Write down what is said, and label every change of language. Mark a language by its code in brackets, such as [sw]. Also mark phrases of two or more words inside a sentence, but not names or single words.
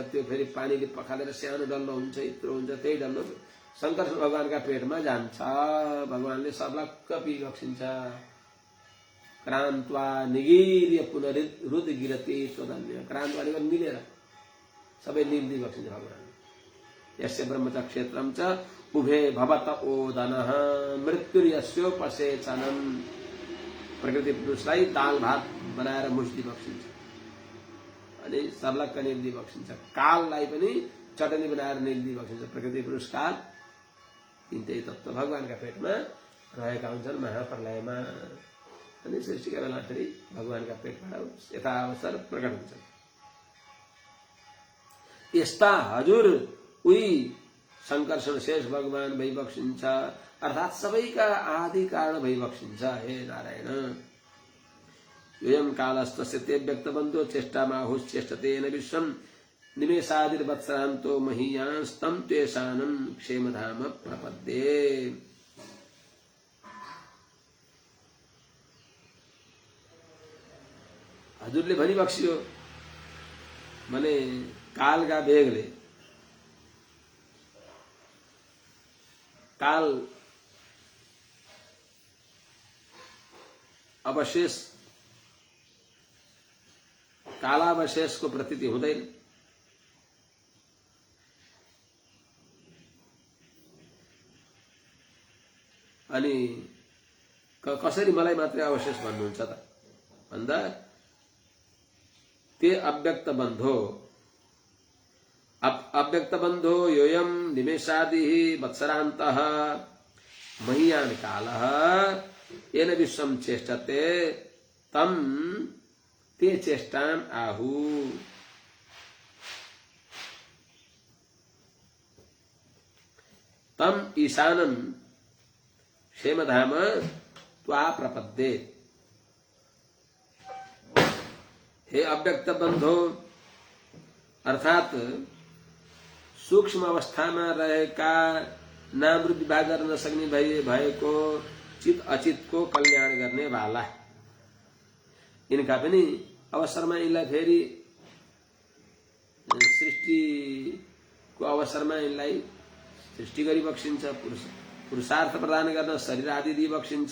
[ne] त्यो फेरि पानीले पखालेर सानो डल्लो हुन्छ, यत्रो हुन्छ। त्यही डल्लो शङ्कर भगवानका पेटमा जान्छ। भगवानले सर्लक्क पिबक्सिन्छ। [sa] क्रान्त्वा निगीर्य पुनरुद्गिरति त्वदन्य, [ne] क्रान्त भनेको निलेर सबै निल्दिबक्सिन्छ भगवान। [sa] यस्य ब्रह्मच क्षेत्रम च उभे भवत ओदनः मृत्युर्यस्योपसेचनम्, [ne] प्रकृति पुरुषलाई दाल भात बनाएर मुस्दिबक्सिन्छ अनि सर्लक्क निल्दिबक्सिन्छ। काललाई पनि चटनी बनाएर निल्दिबक्सिन्छ। प्रकृति पुरुष काल तिनटै तत्त्व भगवानका पेटमा रहेका हुन्छन् महाप्रलयमा। अनि सृष्टिका बेला फेरि भगवानका पेटबाट यथाअवसर प्रकट हुन्छन्। यस्ता हजुर उही संकर्षण शेष भगवान भइबक्सिन्छ, अर्थात् सबैका आदि कारण भइबक्सिन्छ। [sa] हे नारायण, योऽयं कालस्तस्य ते व्यक्तबन्धो चेष्टामाहुश्चेष्टतेन विश्वं निमेषादिर्वत्सरान्तो महीयांस्तं त्वेषानं क्षेमधाम प्रपद्ये। [ne] हजुरले भनिबक्सियो भने कालका वेगले, काल अवशेष कालावशेषको प्रतीति हुँदैन। अनि कसरी मलाई मात्रै अवशेष भन्नुहुन्छ त भन्दा [sa] ते अव्यक्त बन्धो अव्यक्त बंधो योयम निमेषादि वत्सरान्तः महीयान कालः येन विश्वम चेष्टते तम ते चेष्टाम आहु। तम ईशानम क्षेमधाम त्वा प्रपद्ये। हे अव्यक्त बंधो, [ne] अर्थात सूक्ष्म अवस्था में रहेका नाम रूप विभाग गर्न सक्ने भएको चित अचित को कल्याण गर्ने वाला इनका पनि अवसरमा यिनलाई फेरि सृष्टिको अवसरमा यिनलाई सृष्टि गरी बक्सिन्छ, पुरुषार्थ प्रदान गर्न शरीर आदि दिई बक्सिन्छ।